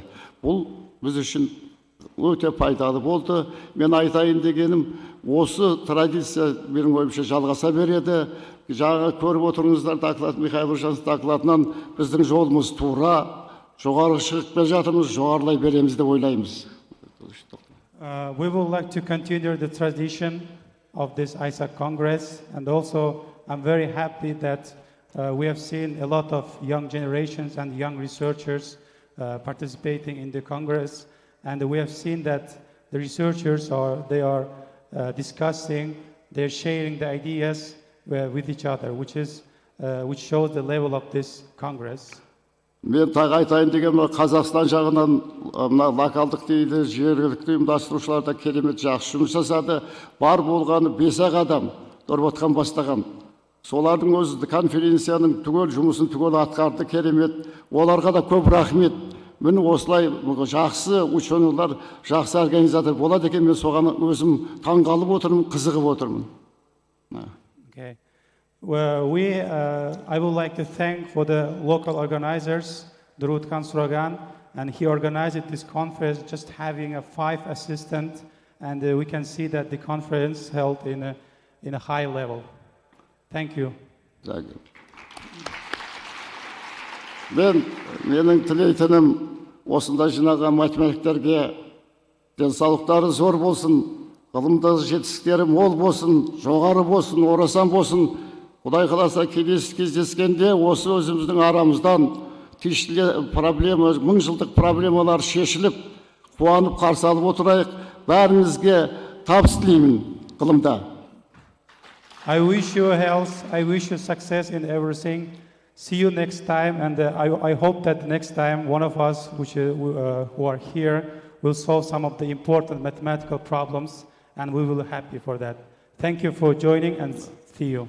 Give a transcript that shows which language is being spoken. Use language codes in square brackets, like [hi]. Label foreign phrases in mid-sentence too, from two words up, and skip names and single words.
[kk] Бұл біз үшін өте пайдалы болды. Мен айтайын дегенім, осы традиция менің ойымша жалғаса береді. Жаңа көріп отырыңыздар доклад, Михаил Ружанов докладынан біздің жолымыз тура, жоғары шығып келе жатырмыз, жоғарылай береміз деп ойлаймыз. [en] We would like to continue the tradition of this ISAC Congress, and also I'm very happy that we have seen a lot of young generations and young researchers participating in the Congress. And we have seen that the researchers are discussing, they're sharing the ideas with each other, which shows the level of this Congress. [kk] Мен тағы айтайын деген, Қазақстан жағынан локалдық дейді, жергілікті ұйымдастырушылар да керемет жақсы жұмыс жасады. Бар болғаны 5 адам, Дорботхан бастаған. Солардың өзі конференцияның түгел жұмысын түгел атқарды, керемет. Оларға да көп рахмет. Мен осылай жақсы ученыйлар, жақсы организатор болады екен, мен соған өзім таңғалып отырмын, қызығып отырмын. [en] Okay. Well, I would like to thank for the local organizers, Durut Khan Suragan, and he organized this conference just having 5 assistants, and we can see that the conference held in a high level. Thank you. [kk] Менің тілейтінім осында жинаған математиктерге денсаулықтары зор болсын, ғылымда жетістіктері мол болсын, жоғары болсын, орасан болсын. Құдай қаласа кездескенде осы өзіміздің арамыздан проблема, мыңжылдық проблемалар шешіліп, қуанып қарсы алып отырайық. Бәріңізге табыс тілеймін ғылымда. [en] I wish you health, I wish you success in everything. See you next time, and I hope that next time one of us who are here will solve some of the important mathematical problems, and we will be happy for that. Thank you for joining, and see you.